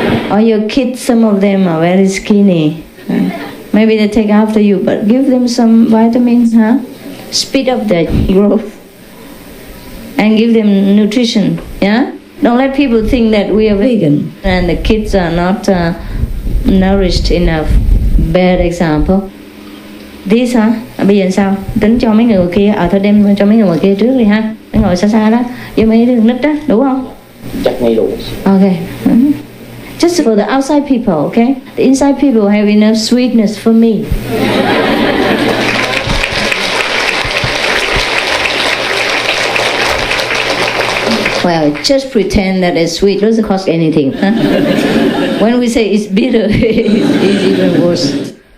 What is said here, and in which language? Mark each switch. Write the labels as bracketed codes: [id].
[en] All your kids, some of them are very skinny. Maybe they take after you, but give them some vitamins, Speed up their growth. And give them nutrition, Don't let people think that we are vegan and the kids are not nourished enough. Bad example. This [vi] bây giờ sao? Tính cho mấy người kia, thôi đem cho mấy người kia trước đi ha. Mấy ngồi xa đó, với mấy đứa nít đó, đủ không? Chắc ngay đủ. [en] Okay. Just for the outside people, okay? The inside people have enough sweetness for me. Well, just pretend that it's sweet. It doesn't cost anything. When we say it's bitter, it's even worse.